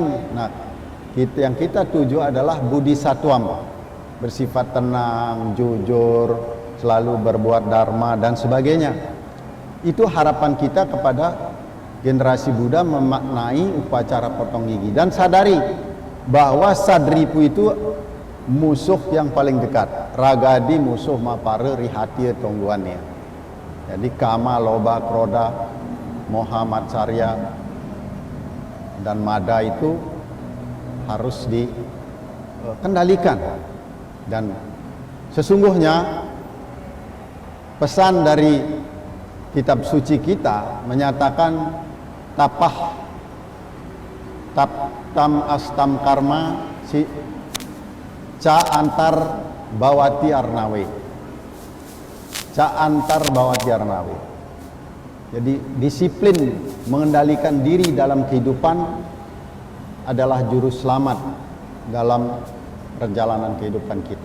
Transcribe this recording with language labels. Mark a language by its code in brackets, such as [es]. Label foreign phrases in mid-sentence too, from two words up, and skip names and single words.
[id] Nah, yang kita tuju adalah [sa] budi satwam, [id] bersifat tenang, jujur, selalu berbuat dharma dan sebagainya. Itu harapan kita kepada generasi muda memaknai upacara potong gigi dan sadari bahwa sadripu itu musuh yang paling dekat. [kaw] Ragadi musuh mapare rihati tongguannya. [id] Jadi [sa] kama, loba, kroda, moha, matsarya [id] dan mada itu harus dikendalikan. Dan sesungguhnya pesan dari kitab suci kita menyatakan [sa] tapah tam astam karma si ca antar bawati arnawe, ca antar bawati arnawe. [id] Jadi disiplin mengendalikan diri dalam kehidupan adalah juru selamat dalam perjalanan kehidupan kita.